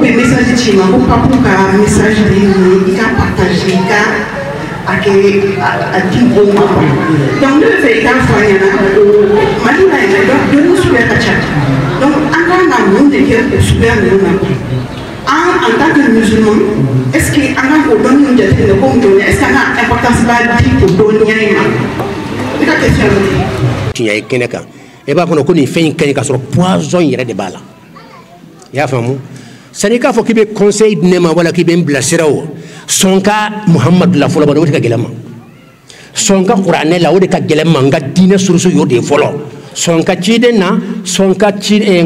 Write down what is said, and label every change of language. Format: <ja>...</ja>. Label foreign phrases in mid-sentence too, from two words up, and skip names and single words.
<bm>bɛ message ci ma ko papu ka message de ye i ka partage i ka a kɛ a di mɔgɔw ma donc ne bɛ fɛ i k'a fɔ an ɲɛna Mali la yɛrɛ dɔnni suguya ka ca donc an kan ka mun de kɛ o suguya ninnu na</bm> <fr>en tant que musulman, est-ce que</fr> <bm>an ka o dɔnni ninnu jateminɛ ko dɔnniya</bm> <fr>est-ce que</fr> <bm>an ka importance b'a di o dɔnniya in ma ne ka question ye o de ye. Tiɲɛ ye kɛnɛ kan e b'a kɔnɔ ko nin fɛn in ka ɲi k'a sɔrɔ poison yɛrɛ de b'a la i y'a faamu sani k'a fɔ k'i bɛ conseil di ne ma wala k'i bɛ n bilasira o sɔn ka Muhamadu la fɔlɔ ba o de ka gɛlɛn ma sɔn ka kuranɛ la o de ka gɛlɛn ma n ka diinɛ surusu y'o de ye fɔlɔ sɔn ka ciden na sɔn ka n</bm>